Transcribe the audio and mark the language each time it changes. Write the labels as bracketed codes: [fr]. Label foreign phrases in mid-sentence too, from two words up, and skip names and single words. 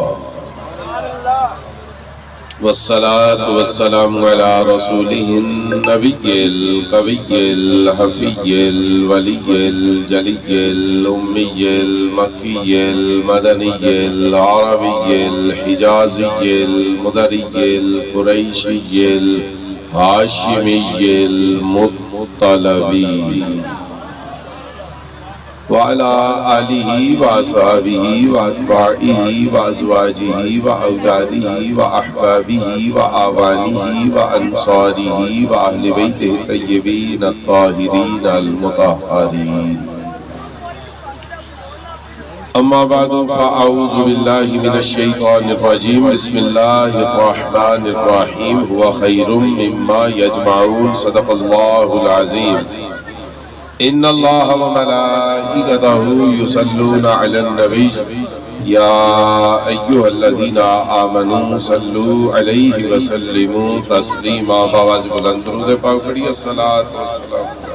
[ar] والصلاة والسلام على رسوله النبي القوي الحفي الولي الجلي الأمي المكي المدني العربي الحجازي المدري القريشي الهاشمي المطلبي وعلى آلہ وصحبہ واتباعہ وازواجہ واولادہ واحبابہ واعوانہ وانصارہ واہل بیتہ الطیبین الطاہرین المطہرین اما بعد فاعوذ باللہ من الشیطان الرجیم بسم اللہ الرحمن الرحیم هو خیر مما یجمعون صدق اللہ العظیم ان اللہ وملائکتہ یصلون علی النبی یا ایہا الذین آمنوا صلوا علیہ وسلموا تسلیما [ur] باواز بلند درود پاک پڑھیے [ar] الصلاۃ والسلام